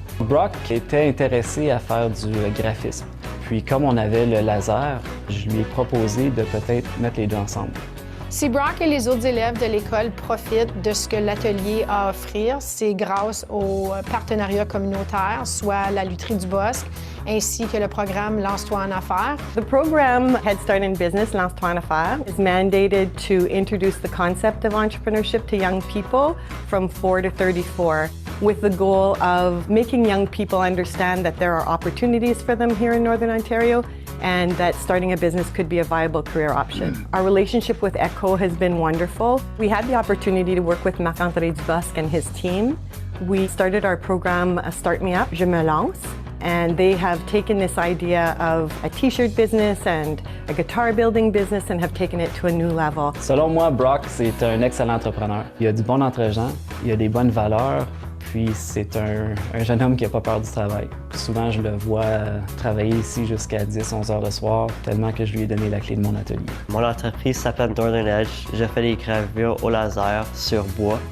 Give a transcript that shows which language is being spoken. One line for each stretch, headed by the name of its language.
French: Brock était intéressé à faire du graphisme. Puis comme on avait le laser, je lui ai proposé de peut-être mettre les deux ensemble. Si Brock et les autres élèves de l'école profitent de ce que l'atelier a à offrir, c'est grâce au partenariat communautaire, soit la Lutherie du Bosque, ainsi que le programme Lance-toi en affaires.
English: The program Head Start in Business, Lance-toi en affaires, is mandated to introduce the concept of entrepreneurship to young people from 4 to 34, with the goal of making young people understand that there are opportunities for them here in Northern Ontario and that starting a business could be a viable career option. Our relationship with ECHO has been wonderful. We had the opportunity to work with Marc-André Dubosc and his team. We started our program Start Me Up, Je Me Lance, and they have taken this idea of a t-shirt business and a guitar building business and have taken it to a new level.
French: Selon moi, Brock, c'est un excellent entrepreneur. Il a du bon entre-gens, il a des bonnes valeurs, puis c'est un jeune homme qui n'a pas peur du travail. Souvent, je le vois travailler ici jusqu'à 10-11 heures le soir, tellement que je lui ai donné la clé de mon atelier. Mon entreprise s'appelle Northern Edge. Je fais des gravures au laser sur bois.